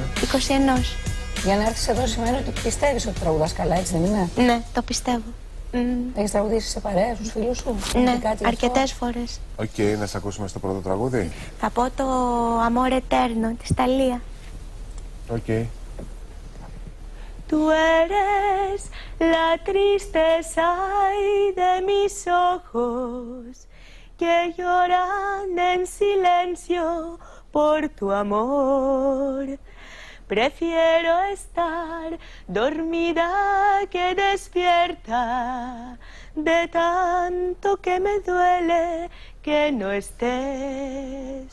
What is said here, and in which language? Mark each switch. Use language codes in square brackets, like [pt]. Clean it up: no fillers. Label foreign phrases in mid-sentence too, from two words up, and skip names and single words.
[el] 21. Για να έρθεις εδώ σημαίνει ότι πιστεύεις ότι τραγουδάς καλά, έτσι δεν είναι? Ναι, το πιστεύω. Έχεις τραγουδήσει σε παρέα στους φίλους σου? Ναι, αρκετές φορές. Οκ, να σε ακούσουμε στο πρώτο τραγούδι. Θα πω το Amore Eterno της Ταλία. Οκ. [es] Tú eres la tristeza de mis ojos que lloran en silencio por tu amor. Prefiero estar dormida que despierta, de tanto que me duele que no estés.